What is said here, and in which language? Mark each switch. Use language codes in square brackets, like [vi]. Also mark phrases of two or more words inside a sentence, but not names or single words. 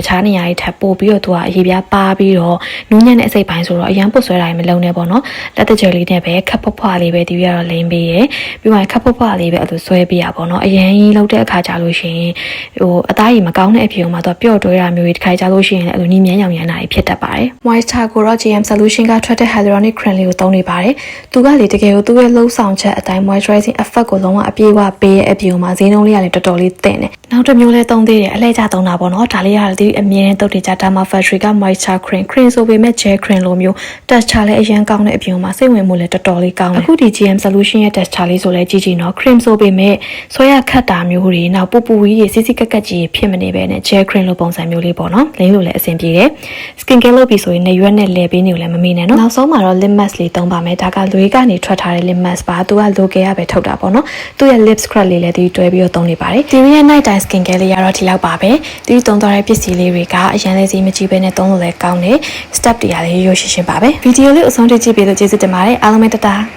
[my] ခြားနေရာတွေထပ်ပို့ပြီးတော့သူကအရေးပြားပါပြီးတော့နူးညံ့တဲ့အစိတ်ပိုင်းဆိုတော့အရန်ပုတ်ဆွဲတာမလုံးနဲ့ပေါ့နော်လက်တကြွလေးနဲ့ပဲခပ်ဖွားဖွားလေးပဲဒီကတော့လိမ့်ပေးရပြီးမှခပ်ဖွားဖွားလေးပဲအဲ့လိုဆွဲပေးရပေါ့နော်အရန်ကြီးလောက်တဲ့အခါကြလို့ရှိရင်ဟိုအသားရည်မကောင်းတဲ့အဖြစ်မှာတော့ပျော့တွဲတာမျိုးတွေတစ်ခါကြလို့ရှိရင်လည်းအဲ့ လိုညမြန်းရောင်ရမ်းတာဖြစ်တတ်ပါတယ် moisture ကိုတော့ GM solution ကထွက်တဲ့ [en] hyaluronic cream [my] လေးကိုသုံးနေပါတယ်သူကလေတကယ်ကိုသူ့ရဲ့လှုပ်ဆောင်ချက်အတိုင်း [en] moisturizing effect [my] ကိုလုံးဝအပြည့်အဝပေးရဲ့အပြင်မှာဈေးနှုန်းလေးကလည်းတော်တော်လေးသင့်တယ်နောက်တစ်မျိုးလေး သုံးသေးတယ်အလှည့်ကျသုံးတာပေါ့နော်ဒါလေးကလည်းဒီအမြဲတမ်းတုတ်တင်ကြ Derma Factory က [en] moisture cream [my] ဆိုပေမဲ့ [en] gel cream [my] လိုမျိုး texture လည်းအရင်ကောင်းတဲ့အပြင်မှာစိတ်ဝင်မှုလည်းတော်တော် လေးကောင်းတယ်အခုဒီ GM solution ရဲ့ texture လေးဆိုလဲကြည့်ကြည့်နော် cream ဆိုပေမဲ့ဆွဲရခတ်တာမျိုးတွေနောက်ပူပူကြီးတွေစစ်စစ်ကက်ကက်ကြီး ဖြစ်မနေပဲနဲ့ [en] gel cream [my] လိုပုံစံမျိုးလေးပေါ့နော်လိမ့်လို့လည်းအဆင်ပြေတယ် [en] skin care [my] လုပ်ပြီးဆိုရင်နေရွက်နဲ့လဲပေးနေကိုလည်းမမေ့နဲ့နော်နောက်ဆုံးမှာတော့ [en] lip mask [my] လေးသုံးပါမယ်ဒါကလွေးကနေထွက်ထားတဲ့ [en] lip mask [my] ပါသူက local ရပဲထုတ်တာပေါ့နော်သူ့ရဲ့ [en] lip scrub [my] လေးလည်းဒီတွဲပြီးတော့သုံးနေပါတယ်ဒီရဲ့ [en] night time skin care [my] လေးကတော့ဒီလောက်ပါပဲဒီသုံးသွားတဲ့ပစ္စည်းလေးတွေကအရင်လေးစီမကြည့်ပဲနဲ့သုံးလို့လည်းကောင်းတယ် step တွေကလည်းရိုးရိုးရှင်းရှင်းပါပဲဗီဒီယိုလေးအဆုံးထိကြည့်ပေးလို့ကျေးဇူးတင်ပါတယ်အားလုံးပဲတတာ